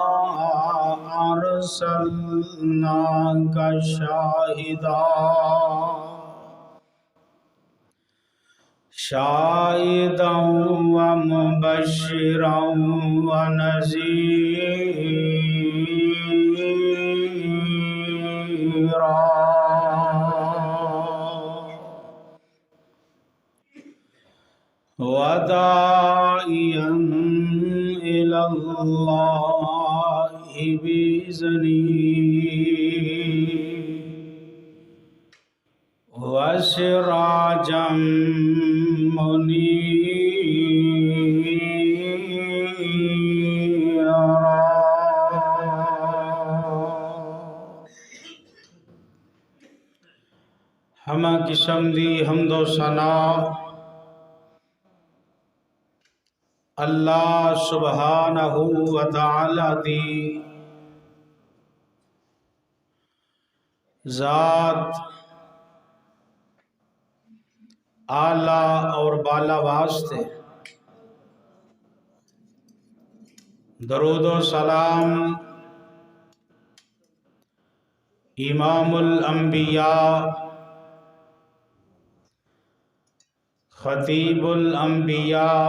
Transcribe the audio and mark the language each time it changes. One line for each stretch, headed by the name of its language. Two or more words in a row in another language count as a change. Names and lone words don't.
Arabic: أرسلناك شاهدا ومبشرا ونذيرا وداعيا إلى الله بإذنه وسراجا منيرا.
Punjabi: ہمہ قسم دی حمد و ثنا
Arabic: الله سبحانه وتعالى
Punjabi: دی ذات اعلیٰ اور بالا واسطے درود و سلام
Arabic: إمام الأنبياء خطيب الأنبياء